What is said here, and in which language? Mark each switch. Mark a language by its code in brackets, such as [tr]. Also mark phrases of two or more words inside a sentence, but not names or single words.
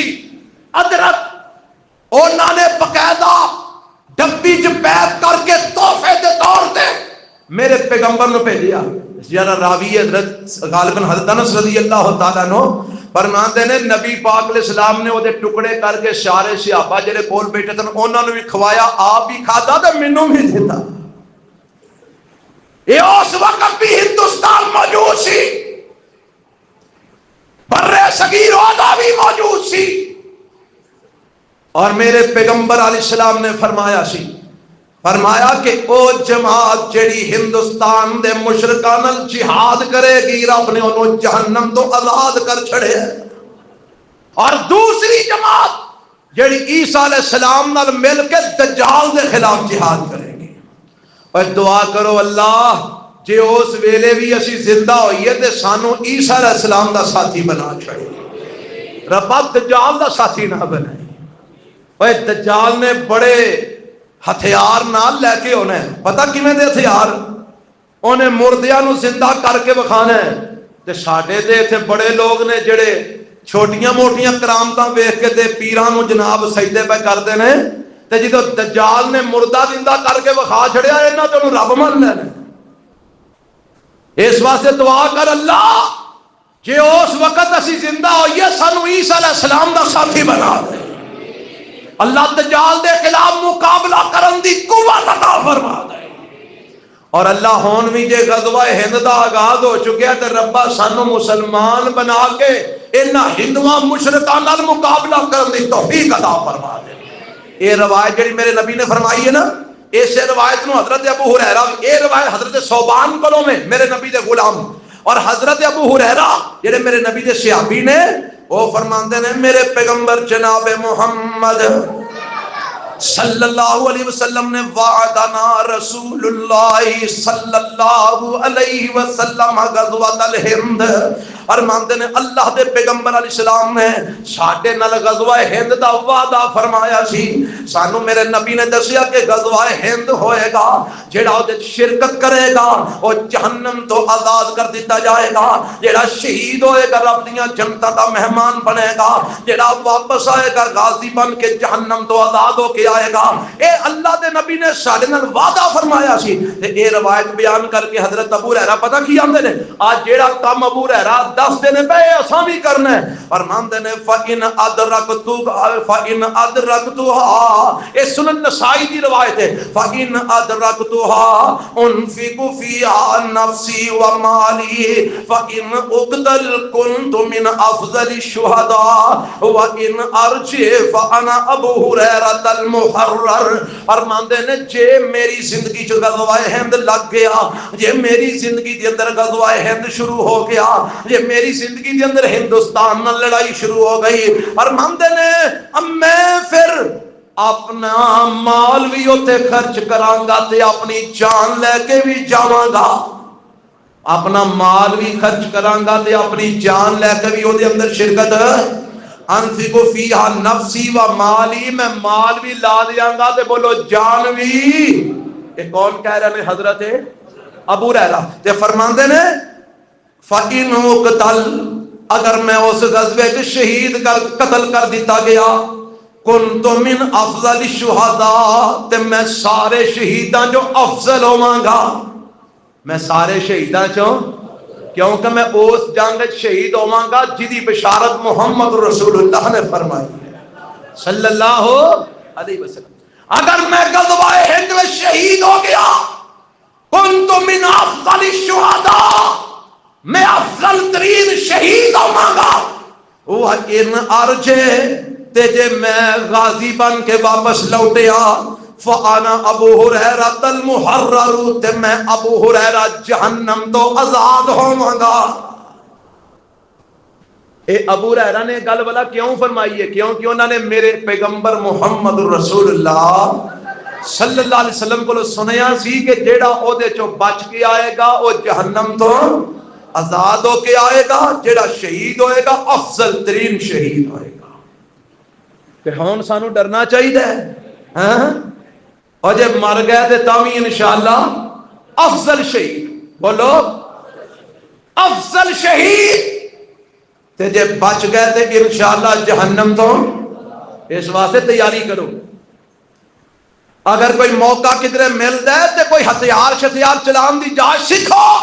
[pa] ادرک انہوں نے باقاعدہ ڈبی چ پیک کر کے تحفے دے طور تے میرے پیغمبر نو بھیجیا۔ ذرا راوی حضرت غالباً حضرت انس رضی اللہ تعالیٰ عنہ فرماندے نے نبی پاک علیہ السلام نے وہ ٹکڑے کر کے سارے صحابہ جڑے کول بیٹھے تھے انہوں نے بھی کھوایا، آپ بھی کھادا تے مینوں بھی دیتا۔ یہ اس وقت بھی ہندوستان موجود سی، برے صغیر اوضاع بھی موجود سی، اور میرے پیغمبر علیہ السلام نے فرمایا سی، فرمایا کہ او جماعت جڑی ہندوستان دے مشرکاں نال جہاد کرے گی رب نے انہوں جہنم تو آزاد کر چھڑے، اور دوسری جماعت جڑی عیسیٰ علیہ السلام نال مل کے دجال دے خلاف جہاد کرے گی۔ اور دعا کرو اللہ جے اس ویلے بھی اسی زندہ ہوئیے تے سانو عیسیٰ علیہ السلام دا ساتھی بنا چھڑے، رب دجال دا ساتھی نہ بنائے۔ اور دجال نے بڑے ہتھیار نال لے کے ہونے، پتہ کیویں دے ہتھیار؟ انہیں مردیاں نو زندہ کر کے بکھانا ہے۔ تے ساڈے تے ایتھے بڑے لوگ نے جڑے چھوٹیاں موٹیاں کرامتاں ویکھ کے تے پیراں نو جناب سجدے پہ کردے نے، تے جدوں دجال نے مردہ زندہ کر کے بکھا چھڑیا انہاں تے رب من لینا۔ اس واسطے دعا کر اللہ جے اس وقت اسی زندہ ہوئیے سانو عیسیٰ علیہ السلام دا ساتھی بنا دے، اللہ دجال دے خلاف مقابلہ کرن دی قوت عطا فرما دے۔ اور اللہ ہون بھی جے غزوہ ہند دا آغاز ہو چکیا تے ربا سانو مسلمان بنا کے انہاں ہندواں مشرکاں نال مقابلہ کرن دی توفیق عطا فرما دے۔ یہ روایت جڑی میرے نبی نے فرمائی ہے نا، اس روایت نو حضرت ابو ہریرہ، یہ روایت حضرت صوبان کولوں میں میرے نبی دے غلام، اور حضرت ابو ہریرہ جڑے میرے نبی دے صحابی نے، وہ فرماندے نے میرے پیغمبر جناب محمد صلی اللہ علیہ وسلم نے [ar] وعدنا رسول اللہ صلی اللہ علیہ وسلم غزوۃ الہند، [pa] فرماندے نے اللہ دے پیغمبر علیہ السلام نے ساڈے نال غزوہ ہند دا وعدہ فرمایا سی. سانو میرے نبی نے دسیا کہ غزوہ ہند ہوئے گا, جیڑا او دے شرکت کرے گا او جہنم تو آزاد کر دیتا جائے گا, جیڑا شہید ہوئے گا رب دیاں جنتاں دا مہمان بنے گا, جیڑا واپس آئے گا غازی بن کے جہنم تو آزاد ہو کے آئے گا. اے اللہ دے نبی نے ساڈے نال وعدہ فرمایا سی. تے اے روایت بیان کر کے حضرت ابو ہریرہ پتہ کی آندے نے, آج جیڑا کام ابو ہریرہ دسدے نے پے اساں بھی کرنا ہے. فرماندے نے [ar] فَإِنْ أَدْرَكْتُهَا, [pa] اے سنن نسائی دی روایت ہے, [ar] فَإِنْ أَدْرَكْتُهَا أُنْفِقُ فِيهَا نَفْسِي وَمَالِي فَإِنْ أُقْتَلْ كُنْتُ مِنْ أَفْضَلِ الشُّهَدَاءِ وَإِنْ أَرْجِعْ فَأَنَا أَبُو هُرَيْرَةَ الْمُحَرَّرُ. [pa] فرماندے نے جے میری زندگی چ غزوہ ہند لگ گیا, جے میری زندگی دے اندر غزوہ ہند شروع ہو گیا, جے میری زندگی دے اندر ہندوستان نال لڑائی شروع ہو گئی, فرماندے نے اب میں پھر اپنا مال بھی اوتے خرچ کراں گا تے اپنی جان لے کے بھی جاواں گا. اپنا مال بھی خرچ کراں گا تے اپنی جان لے کے بھی او دے اندر شرکت. [ar] انفقو فیہا نفسی و مالی, [pa] میں مال بھی لا دیاں گا تے بولو جان بھی. [ur] یہ کون کہہ رہے ہیں؟ حضرت ابو ہریرہ. [pa] تے فرماندے نے [ar] فَإِنْ أُقْتَلْ, [ur] اگر میں اس غزوے کے شہید قتل کر دیتا گیا, [ar] كُنْتُ مِنْ أَفْضَلِ الشُّهَدَاءِ, [pa] تے میں سارے شہیداں جو افضل ہوواں گا. میں سارے شہیداں چوں, کیونکہ میں اس جنگ شہید ہوواں گا جدی بشارت محمد رسول اللہ نے فرمائی صلی اللہ علیہ وسلم. [ur] اگر میں غزوہ ہند میں شہید ہو گیا, [ar] كنت من افضل الشہداء, [pa] میں افضل ترین شہید ہوواں گا. [ar] وَإِنْ أَرْجِعْ, [pa] تے جے میں غازی بن کے واپس لوٹیا, [ar] فَأَنَا أَبُو هُرَيْرَةَ الْمُحَرَّرُ, [pa] تے میں ابو ہریرہ جہنم تو آزاد ہوواں گا. اے ابو ہریرہ نے گل والا کیوں فرمائی ہے؟ کیونکہ انہوں نے میرے پیغمبر محمد رسول اللہ صلی اللہ علیہ وسلم کو سنیا سی کہ جیڑا او دے چوں بچ کے آئے گا او جہنم تو آزاد ہو کے آئے گا, جیڑا شہید ہوئے گا افضل ترین شہید ہوئے گا. کہ ہون سانو ڈرنا چاہیے ہاں, اور جب مر گئے تے تاوی انشاءاللہ افضل شہید. بولو افضل شہید. تے جب بچ گئے تے انشاءاللہ جہنم تو. اس واسطے تیاری کرو. اگر کوئی موقع کدھر ملتا ہے تے کوئی ہتھیار چلان دی جاچ سیکھو.